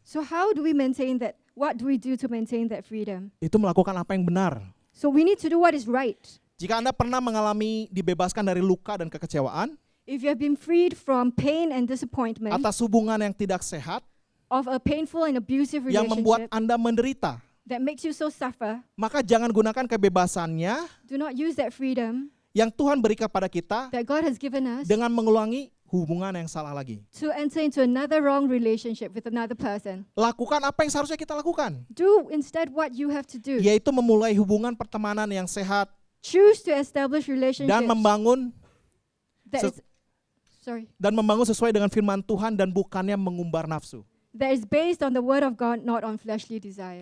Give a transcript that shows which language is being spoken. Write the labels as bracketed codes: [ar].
[en] So how do we maintain that? What do we do to maintain that freedom? [id] Itu melakukan apa yang benar. [en] So we need to do what is right. [id] Jika Anda pernah mengalami dibebaskan dari luka dan kekecewaan, [en] If you have been freed from pain and disappointment [id] atas hubungan yang tidak sehat, [en] of a painful and abusive [id] yang membuat [en] relationship [id] Anda menderita, [en] that makes you so suffer, [id] maka jangan gunakan kebebasannya [en] do not use that freedom [id] yang Tuhan beri kepada kita [en] that God has given us [id] dengan mengulangi hubungan yang salah lagi. [en] to enter into another wrong relationship with another person. [id] Lakukan apa yang seharusnya kita lakukan, [en] Do instead what you have to do. [id] yaitu memulai hubungan pertemanan yang sehat [en] Choose to establish relationships [id] dan membangun [en] that ses- is, [id] sesuai dengan firman Tuhan dan bukannya mengumbar nafsu. [en] that is based on the word of God, not on fleshly desires.